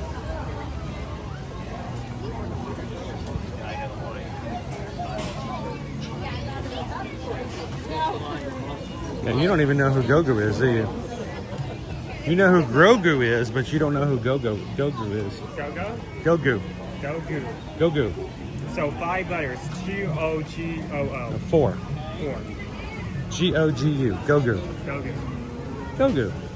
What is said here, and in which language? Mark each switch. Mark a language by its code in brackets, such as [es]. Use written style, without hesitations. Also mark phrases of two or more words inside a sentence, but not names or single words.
[en] And you don't even know who Gogu is, do you? You know who Grogu is, but you don't know who Gogu is. Go-go? Gogu. Go-go. Gogu. So 5 letters. G-O-G-O-O. 4. 4. G-O-G-U. Go-Goo. Go-Goo. Go-Goo.